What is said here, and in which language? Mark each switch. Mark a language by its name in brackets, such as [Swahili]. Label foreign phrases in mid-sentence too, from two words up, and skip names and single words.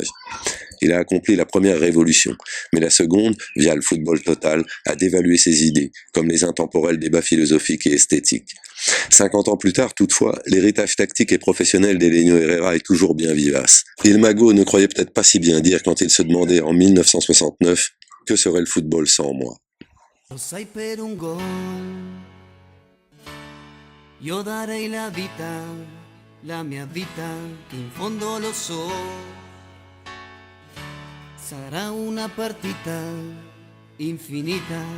[French] Il a accompli la première révolution, mais la seconde, via le football total, a dévalué ses idées, comme les intemporels débats philosophiques et esthétiques. 50 ans plus tard, toutefois, l'héritage tactique et professionnel d'Helenio Herrera est toujours bien vivace. Il Mago ne croyait peut-être pas si bien dire quand il se demandait en 1969 « Que serait le football sans moi ?» [Italian] Lo sai per un gol, io darei la mia vita, che in fondo lo so, sarà una partita infinita.